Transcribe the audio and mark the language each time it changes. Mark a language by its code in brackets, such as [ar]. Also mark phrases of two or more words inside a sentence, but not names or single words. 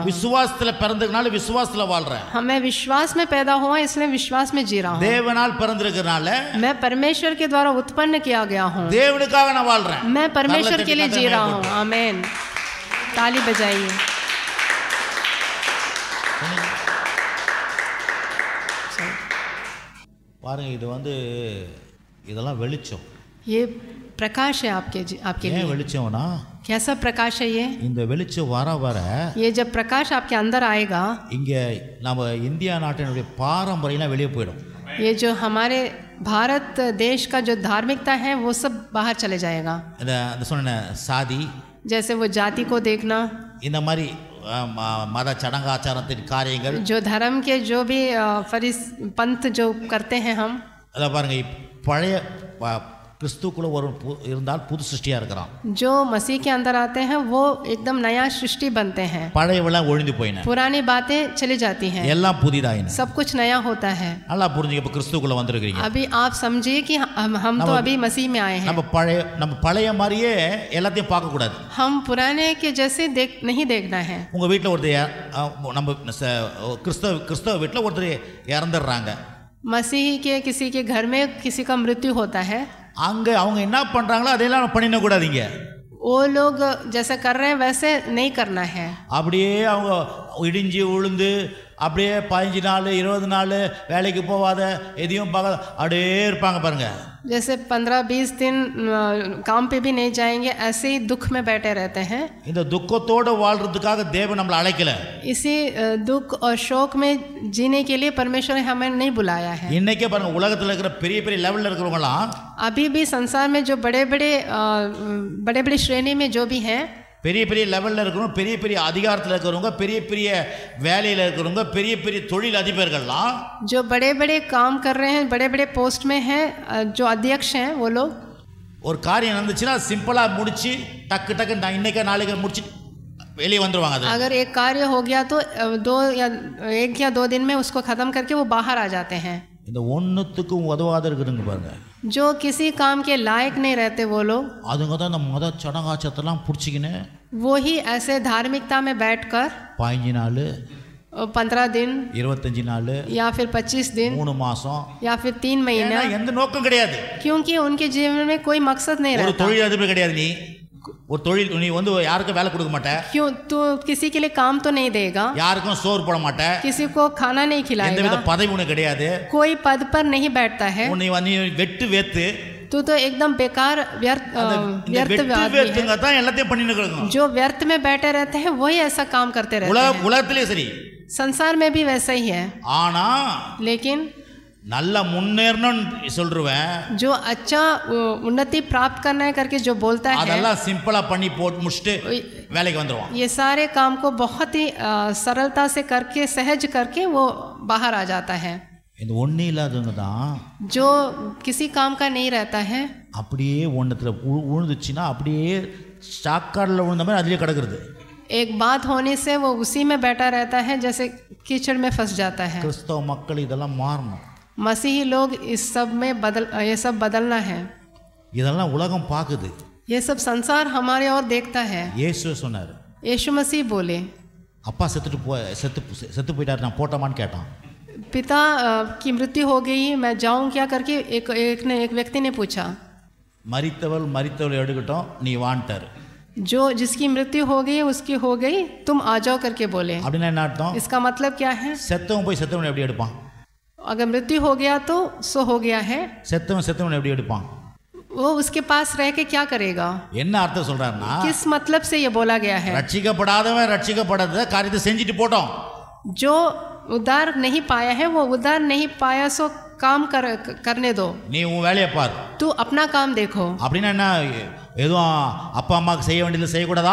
[ta] விசுவாசத்துல பிறந்ததுனால விசுவாசத்துல வாழ்றேன். [hi] मैं विश्वास में पैदा हुआ इसलिए विश्वास में जी रहा हूं. [ta] தேவனால் பிறந்திருக்கிறனால [hi] मैं परमेश्वर के द्वारा उत्पन्न किया गया हूं. [ta] தேவனுக்காக நான் வாழ்றேன். [hi] मैं परमेश्वर के लिए जी रहा हूं. आमीन. ताली बजाइए. [ta] பாருங்க, இது இதெல்லாம் வெளிச்சம். [hi] ये प्रकाश है आपके लिए. [ta] வெளிச்சம்னா [hi] कैसा प्रकाश है ये? [ta] இந்த வெளிச்சம் வர [hi] ये जब प्रकाश आपके अंदर आएगा [ta] இங்க நம்ம இந்தியா நாட்டினுடைய பாரம்பரியம்லாம் வெளியே போயிடும். [hi] ये जो हमारे भारत देश का जो धार्मिकता है वो सब बाहर चले जाएगा. [ta] இந்த சொன்ன சாதி, [hi] जैसे वो जाति को देखना, [ta] இந்த மாதிரி மத சடங்காச்சாரத்தின் காரியங்கள், [hi] जो धर्म के जो भी पंथ जो करते हैं हम. [ta] அத பாருங்க, பழைய கிறிஸ்துக்குள்ள ஒரு இருந்தால் புது சிருஷ்டியா இருக்கிறான். [hi] जो मसीह के अंदर आते हैं वो एकदम नया सृष्टि बनते हैं. [ta] பழையவெல்லாம் ஒழிந்து போயின, [hi] पुरानी बातें चली जाती हैं, [ta] எல்லாம் புதிதாயின. [hi] सब कुछ नया होता है. [ta] நல்லா புரிஞ்சுங்க. இப்ப கிறிஸ்துக்குள்ள வந்திருக்கீங்க. [hi] अभी आप समझिए कि हम तो अभी मसीह में आए हैं. [ta] நம்ம பழைய மாதிரியே எல்லாத்தையும் பார்க்க கூடாது. [hi] हम पुराने के जैसे नहीं देखना है. [ta] உங்க வீட்டில் ஒருத்தர் நம்ம கிறிஸ்தவ வீட்டில் ஒருத்தர் இறந்துடுறாங்க. [hi] मसीह के किसी के घर में किसी का मृत्यु होता है. [ta] அங்கே அவங்க என்ன பண்ணுறாங்களோ அதையெல்லாம் பண்ணிட கூடாதீங்க. [hi] वो लोग जैसे कर रहे हैं वैसे नहीं करना है. [ta] அப்படியே அவங்க இடிஞ்சு உளுந்து அப்படியே 15 நாள் 20 நாள் வேலைக்கு போகாத எதையும் பார்க்காத அப்படியே இருப்பாங்க பாருங்க. [hi] जैसे 15-20 दिन काम पे भी नहीं जाएंगे, ऐसे ही दुख में बैठे रहते हैं. [ta] இந்த துக்கத்தோடு வாழ்றதுக்காக தேவன் நம்மளை அழைக்கல. [hi] इसी दुख और शोक में जीने के लिए परमेश्वर ने हमें नहीं बुलाया है. [ta] இன்னைக்கே பாருங்க, உலகத்தில் இருக்கிற பெரிய பெரிய லெவலில் இருக்கிறவங்களாம் [hi] अभी भी संसार में जो बड़े बड़े श्रेणी में जो भी हैं, [ta] பெரிய பெரிய லெவலில் இருக்கிறவங்க, பெரிய பெரிய அதிகாரத்தில் இருக்கிறவங்க, பெரிய பெரிய வேலையில் இருக்கிறவங்க, பெரிய பெரிய தொழில் அதிபர்கள்லாம் [hi] जो बड़े बड़े काम कर रहे हैं, बड़े बड़े पोस्ट में हैं, जो अध्यक्ष हैं, वो लोग [ta] ஒரு காரியம் நடந்துச்சுன்னா சிம்பிளாக முடிச்சு டக்கு இன்னைக்கு நாளைக்கு முடிச்சு வெளியே வந்துருவாங்க. [hi] अगर एक कार्य हो गया तो 1 या 2 दिन में उसको ख़त्म करके वो बाहर आ जाते हैं. [ta] இந்த ஒன்றுத்துக்கும் உதவாத இருக்குதுங்க பாருங்க. [hi] जो किसी काम के लायक नहीं रहते वो लोग, [ta] அதுங்க தான் இந்த மத சடங்காச்சத்தெல்லாம் பிடிச்சிக்கின்னு [hi] वो ही ऐसे धार्मिकता में बैठकर [ta] 15 நாள் [hi] 15 दिन [ta] 25 நாள் [hi] या फिर 25 दिन [ta] 3 மாசம் [hi] या फिर 3 महीना, [ta] எந்த நோக்கம் கிடையாது. [hi] क्योंकि उनके जीवन में कोई मकसद नहीं [ta] ஒரு [hi] रहता. [ta] தொழில் அதிபர் கிடையாது. ஒரு தொழில் நீ யாருக்கும் வேலை கொடுக்க மாட்ட. [hi] क्यों? तो किसी के लिए काम तो नहीं देगा, [ta] யாருக்கும் சோறு போட மாட்ட, [hi] किसी को खाना नहीं [ta] எந்த [hi] खिलाएगा, [ta] வித பதவி உனக்கு கிடையாது, [hi] कोई पद पर नहीं बैठता है. [ta] நீ வெட்டு வேத்து [hi] तो एकदम बेकार व्यर्थ आदमी है. [ta] தான் எல்லாத்தையும் பண்ணிட்டு இருக்காங்க. [hi] जो व्यर्थ में बैठे रहते हैं वही ऐसा काम करते रहते हैं. [ta] உலகத்திலே சரி, [hi] संसार में भी वैसा ही है. [ta] ஆனா [hi] लेकिन [ta] நல்ல முன்னேறணும்னு சொல்றேன், [hi] जो अच्छा उन्नति प्राप्त करना है करके जो बोलता है, [ta] அதெல்லாம் சிம்பிளா பண்ணி போட்டு முடிச்சிட்டு வேலைக்கு வந்துருவான். [hi] ये सारे काम को बहुत ही सरलता से करके सहज करके वो बाहर आ जाता है. [ta] இந்த ஒண்ணு இல்லாதவங்க தான் [hi] जो किसी काम का नहीं रहता है, [ta] அப்படியே ஒன்னத்துல உழுந்துச்சுன்னா அப்படியே சாக்காடுல விழுந்த மாதிரி அதுலயே கிடக்குறது. [hi] एक बात होने से वो उसी में बैठा रहता है जैसे कीचड़ में फंस जाता है. [ta] கிறிஸ்தவ மக்கள் இதெல்லாம் மாறணும். [hi] मसीही लोग इस सब में ये सब बदलना है. [ta] இதெல்லாம் உலகம் பாக்குது. [hi] ये सब संसार हमारे और देखता है. [ta] இயேசு சொன்னார், [hi] यीशु मसीह बोले, [ta] அப்பா செத்து போயிட்டார், நான் போட்டோமான்னு கேட்டான். [hi] पिता की मृत्यु हो गई, मैं जाऊं क्या करके एक व्यक्ति ने पूछा. [ta] மரித்தவள் எடுக்கட்டும், நீ வான்ட்டார். [hi] जो जिसकी मृत्यु हो गई उसकी हो गई, तुम आ जाओ करके बोले. [ta] அப்படினா என்ன அர்த்தம்? [hi] इसका मतलब क्या है? [ta] செத்தவன் போய் செத்தவனை எப்படி எடுப்பான்? [hi] अगर मृत्यु हो गया तो सो हो गया है. [ta] செத்தவனை எப்படி எடுப்பான்? [hi] वो उसके पास रह के क्या करेगा? [ta] என்ன அர்த்தம் சொல்றாருன்னா, [hi] किस मतलब से ये बोला गया है? [ta] ரட்சிக்கப்படாதவன் ரட்சிக்கப்படாத காரியத்தை செஞ்சிட்டு போட்டோம். [hi] जो उद्धार नहीं पाया है वो उद्धार नहीं पाया, सो काम करने दो. [ta] நீ உன் வேலையை பார். [hi] तू अपना काम देखो. [ta] அப்படினா என்ன, எதுவும் அப்பா அம்மாக்கு செய்ய வேண்டியது செய்யக்கூடாதா?